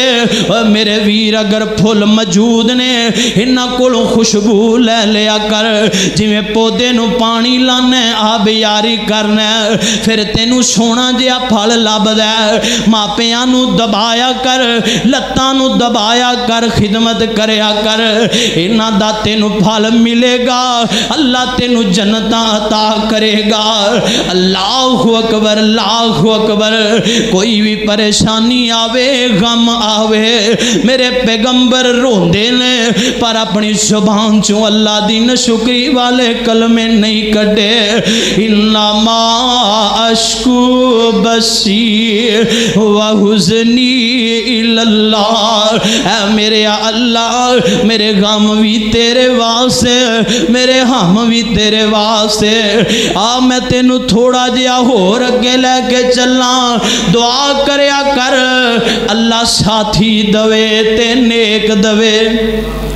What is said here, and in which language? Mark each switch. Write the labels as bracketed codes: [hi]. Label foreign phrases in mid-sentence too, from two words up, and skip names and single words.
[pa] میرے ویر اگر پھل موجود نے انہاں کولوں خوشبو لے لیا کر، جویں پودے نوں پانی لانا آب یاری کرنا فیر تینوں سونا جیہا پھل لبھدا. ماپیاں نوں دبایا کر، لتاں نوں دبایا کر، خدمت کریا کر، انہاں دا تینوں پھل ملے گا، اللہ تینوں جنتاں عطا کرے گا. [ar] الله أكبر الله أكبر. [pa] کوئی بھی پریشانی آوے غم آوے میرے پیغمبر روندے نے، پر اپنی زبان چوں اللہ دی ناشکری والے کلمے نہیں کڈھے. [ar] إنما أشكو بثي وحزني إلى الله. [pa] اے میرے اللہ میرے غم بھی تیرے واسطے، میرے ہم بھی تیرے واسطے. آ میں تینوں تھوڑا جیہا ہور اگے لے کے چلنا، دعا کریا کر اللہ ساتھی دیوے تے نیک دیوے.